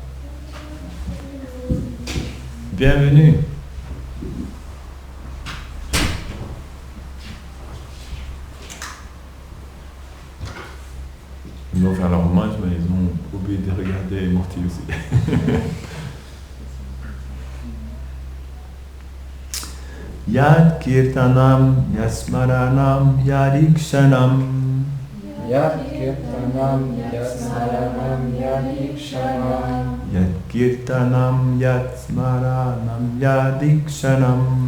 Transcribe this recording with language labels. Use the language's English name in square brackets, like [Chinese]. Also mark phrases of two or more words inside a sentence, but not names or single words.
[French] Bienvenue. Ils vont faire leur hommage, mais ils ont oublié de regarder Murti aussi. [Sanskrit] Yad kirtanam yasmaranam yadikshanam. Yat Kirtanam Yasmaranam Yadikshanam. Yad kirtanam yasmaranam yadikshanam.